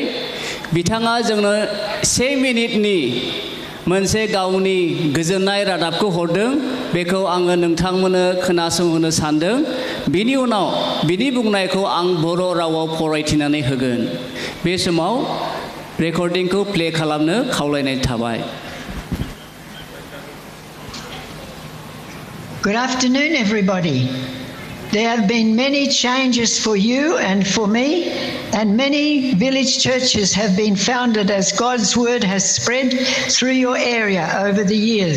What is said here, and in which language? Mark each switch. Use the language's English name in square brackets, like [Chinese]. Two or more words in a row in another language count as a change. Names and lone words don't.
[Bodo] बिथाङा जोंनो 1 मिनिटनि मोनसे गावनि गोजोननाय रादाबखौ हरदों, बेखौ आङो नोंथांमोननो खोनासंहोनो सानदों। बिनि उनाव बिनि बुंनायखौ आं बर' रावाव फरायथिनानै होगोन। बे समाव रेकर्डिंखौ प्ले खालामनो खावलायनाय थाबाय। [English] Good afternoon, everybody. There have been many changes for you and for me, and many village churches have been founded as God's word has spread through your area over the years.